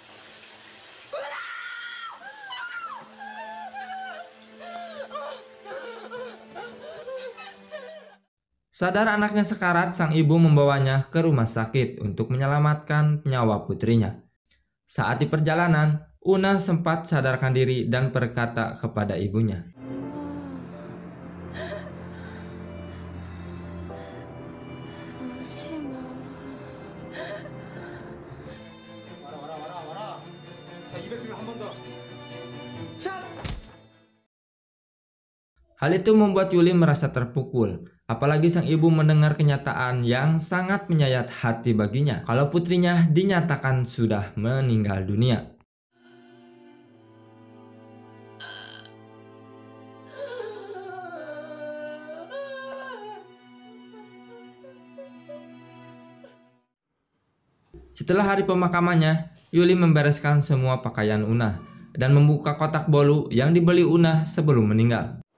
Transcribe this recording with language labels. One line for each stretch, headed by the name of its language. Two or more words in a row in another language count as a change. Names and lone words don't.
Indonesian: Sadar anaknya sekarat, sang ibu membawanya ke rumah sakit untuk menyelamatkan nyawa putrinya. Saat di perjalanan, Unah sempat sadarkan diri dan berkata kepada ibunya,
Korean: 울지 마. 와라. 자, 200줄 한 번 더.
Indonesian: hal itu membuat Yulim merasa terpukul. Apalagi sang ibu mendengar kenyataan yang sangat menyayat hati baginya kalau putrinya dinyatakan sudah meninggal dunia. Setelah hari pemakamannya, Yulim membereskan semua pakaian Unah dan membuka kotak bolu yang dibeli Unah sebelum meninggal.